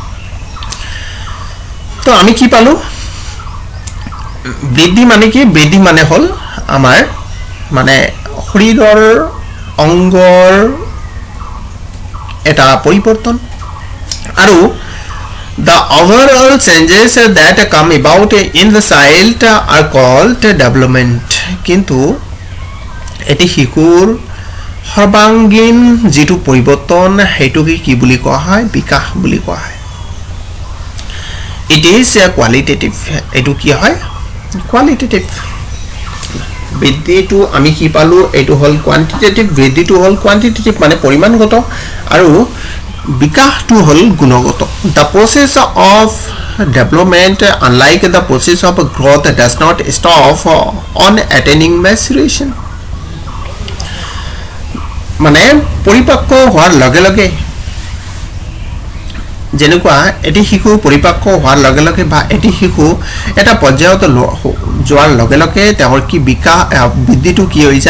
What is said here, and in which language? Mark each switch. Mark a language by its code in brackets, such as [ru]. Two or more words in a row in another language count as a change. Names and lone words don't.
[as] তো আমি কি পালো বৃদ্ধি মানে কি বৃদ্ধি মানে হল আমাৰ মানে শৰীৰৰ অংগৰ এটা পৰিৱৰ্তন আৰু [en] the overall changes that come about in the child are called development [as] কিন্তু এটি শিশুৰ সৰ্বাঙ্গীন যেটো পৰিৱৰ্তন হেতুকে কি বুলি কোৱা হয় বিকাশ বুলি কোৱা হয় [en] it is a qualitative [as] এটো কি হয় qualitative বৃদ্ধিটো আমি কি পালো এটো হল quantitative বৃদ্ধিটো হল quantitative মানে পৰিমাণগত আৰু বিকাশটো হল গুণগত [en] the process of development unlike the process of growth does not stop on attaining maturation [as] মানে পৰিপক্ক হোৱাৰ লগে লগে যেনেকুৱা এটি শিশু পৰিপক্ক হোৱাৰ লগে লগে বা এটি শিশু এটা পৰ্যায়ত যোৱাৰ লগে লগে তেওঁৰ কি বিকাশ বৃদ্ধিটো কি হৈ